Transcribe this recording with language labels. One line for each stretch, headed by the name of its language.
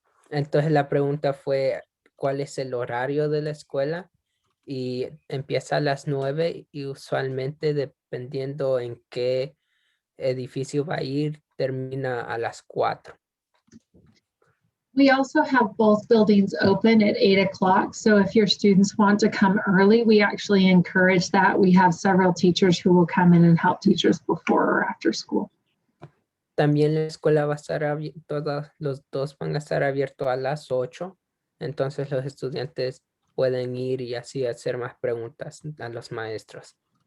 Spanish: Entonces la pregunta fue, ¿cuál es el horario de la escuela? Y empieza a las 9 y usualmente dependiendo en qué edificio va a ir, termina a las 4.
English: We also have both buildings open at 8 o'clock. So if your students want to come early, we actually encourage that. We have several teachers who will come in and help teachers before or after school.
Spanish: También la escuela va a estar abierta, los dos van a estar abiertos a las 8. Entonces los estudiantes pueden ir y así hacer más preguntas a los maestros.